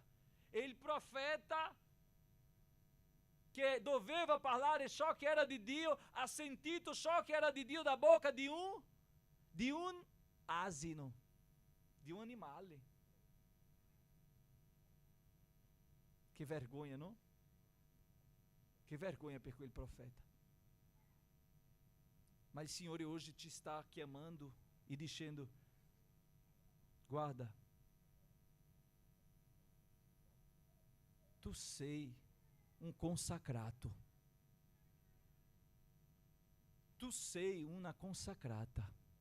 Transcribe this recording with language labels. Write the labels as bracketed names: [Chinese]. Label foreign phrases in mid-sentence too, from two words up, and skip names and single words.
[Italian] E il profeta, che doveva parlare ciò che era di Dio, ha sentito ciò che era di Dio da bocca di un asino, di un animale. Che vergogna, no? Che vergogna per quel profeta. Ma il Signore [Portuguese] hoje te está [Italian] chiamando e dicendo: guarda, tu sei um consacrato. Tu sei una consacrata.